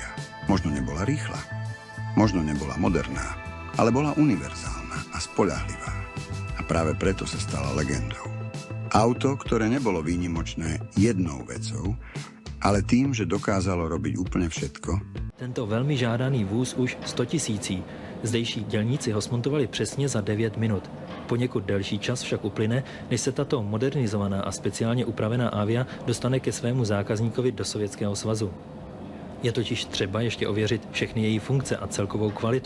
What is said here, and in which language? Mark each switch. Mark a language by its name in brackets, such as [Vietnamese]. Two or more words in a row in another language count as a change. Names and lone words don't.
[Slovak] Možno nebola rýchla, možno nebola moderná, ale bola univerzálna a spoľahlivá. A práve preto sa stala legendou. Auto, ktoré nebolo výnimočné jednou vecou, ale tým, že dokázalo robiť úplne všetko. [Czech] Tento velmi žádaný vůz už 100 000. Zdejší dělníci ho smontovali přesně za 9 minut. Poněkud delší čas však uplyne, než se tato modernizovaná a speciálně upravená Avia dostane ke svému zákazníkovi do Sovětského svazu. Je totiž třeba ještě ověřit všechny její funkce a celkovou kvalitu.